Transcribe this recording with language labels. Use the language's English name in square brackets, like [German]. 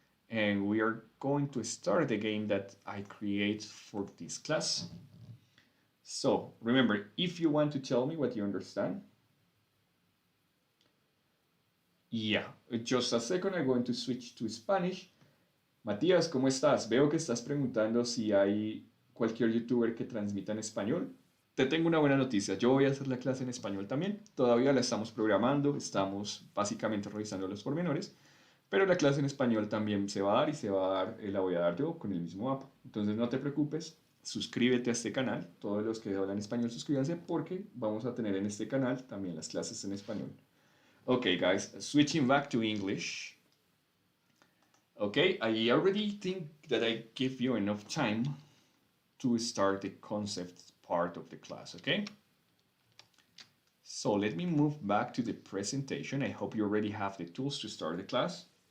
[English] And we are going to start the game that I create for this class. So remember, if you want to tell me what you understand, yeah, just a second, I'm going to switch to Spanish. [Spanish] Matías, ¿cómo estás? Veo que estás preguntando si hay cualquier youtuber que transmita en español. Te tengo una buena noticia, yo voy a hacer la clase en español también, todavía la estamos programando, estamos básicamente revisando los pormenores, pero la clase en español también se va a dar y la voy a dar yo con el mismo app. Entonces no te preocupes, suscríbete a este canal, todos los que hablan español suscríbanse porque vamos a tener en este canal también las clases en español. [English] Okay guys, switching back to English. Okay, I already think that I give you enough time to start the concept part of the class, okay? So let me move back to the presentation. I hope you already have the tools to start the class.